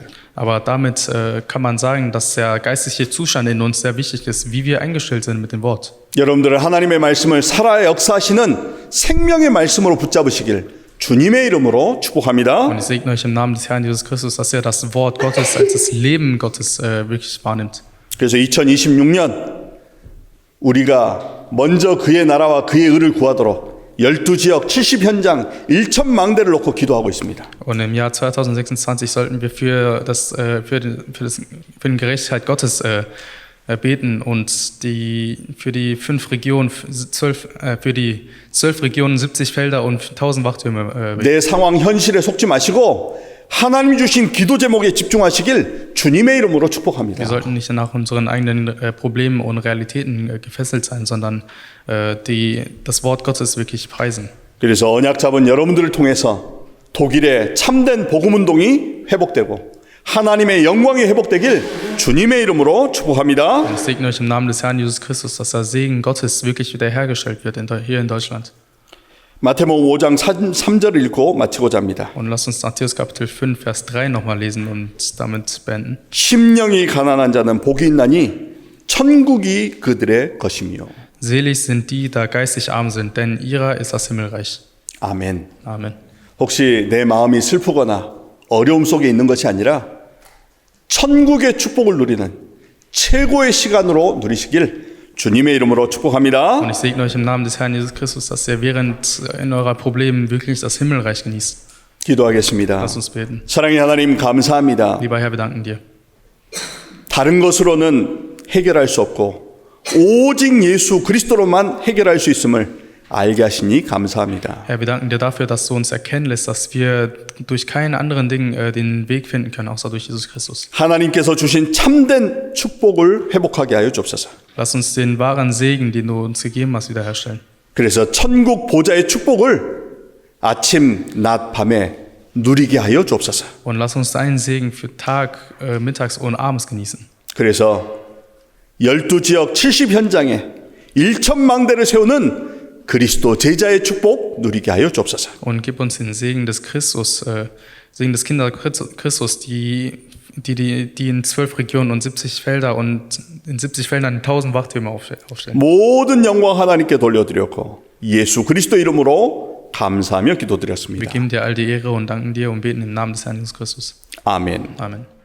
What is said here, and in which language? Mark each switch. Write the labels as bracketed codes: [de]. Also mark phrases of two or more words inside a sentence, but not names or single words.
[de] Aber damit kann man sagen, dass der geistliche Zustand in uns sehr wichtig ist, wie wir eingestellt sind mit dem Wort. [ko] 여러분들은 하나님의 말씀을 살아 역사하시는 생명의 말씀으로 붙잡으시길 주님의 이름으로 축복합니다. [de] Und ich segne euch im Namen des Herrn Jesus Christus, dass ihr das Wort Gottes als das Leben Gottes wirklich wahrnimmt. [ko] 그래서 2026년 우리가 먼저 그의 나라와 그의 의를 구하도록 12지역 70현장 1,000망대를 놓고 기도하고 있습니다. [de] Und im Jahr 2026 sollten wir für die Gerechtigkeit Gottes beten und für die 5 Regionen, für die 12 Regionen, 70 Felder und 1000 Wachtürme beten. [ko] 내 상황 현실에 속지 마시고 하나님이 주신 기도 제목에 집중하시길 주님의 이름으로 축복합니다. [de] Wir sollten nicht nach unseren eigenen Problemen und Realitäten gefesselt sein, sondern das Wort Gottes wirklich preisen. [ko] 그래서 언약 잡은 여러분들을 통해서 독일의 참된 복음 운동이 회복되고 하나님의 영광이 회복되길 주님의 이름으로 축복합니다. [de] Und ich segne euch im Namen des Herrn Jesus Christus, dass der Segen Gottes wirklich wiederhergestellt wird hier in Deutschland. [ko] 마태복음 5장 3절을 읽고 마치고자 합니다. [de] Und lasst uns Matthäus Kapitel 5, Vers 3 nochmal lesen und damit beenden. [ko] 심령이 가난한 자는 복이 있나니 천국이 그들의 것이며. [de] Selig sind die, da geistig arm sind, denn ihrer ist das Himmelreich. [ko] 아멘. [de] Amen. [ko] 혹시 내 마음이 슬프거나 어려움 속에 있는 것이 아니라 천국의 축복을 누리는 최고의 시간으로 누리시길 주님의 이름으로 축복합니다. [de] Und ich segne euch im Namen des Herrn Jesus Christus, dass ihr während in eurer Problemen wirklich das Himmelreich genießt. [ko] 기도하겠습니다. [de] Lasst uns beten. [ko] 사랑의 하나님 감사합니다. [de] Lieber Herr, wir danken dir. [ko] 다른 것으로는 해결할 수 없고 오직 예수 그리스도로만 해결할 수 있음을 알게 하시니 감사합니다. [de] Herr, wir danken dir dafür, dass du uns erkennen lässt, dass wir durch keinen anderen Ding den Weg finden können, außer durch Jesus Christus. [ko] 하나님께서 주신 참된 축복을 회복하게 하여 주옵소서. [de] Lass uns den wahren Segen, den du uns gegeben hast, wiederherstellen. [ko] 그래서 천국 보좌의 축복을 아침, 낮, 밤에 누리게 하여 주옵소서. [de] Und lass uns deinen Segen für Tag, mittags und abends genießen. [ko] 그래서 12지역 70현장에 1,000망대를 세우는 그리스도 제자의 축복 누리게 하여 주옵소서. [de] Und gib uns den Segen des Christus, Segen des Kinder Christus, die in 12 Regionen und 70 Felder und in 70 Feldern 1000 Wachtürme aufstellen. [ko] 모든 영광 하나님께 돌려드렸고 예수 그리스도 이름으로 감사하며 [de] Wir [ko] 기도드렸습니다. [de] geben dir all die Ehre und danken dir und beten im Namen des Herrn Jesus Christus. [ko] 아멘. [de] Amen.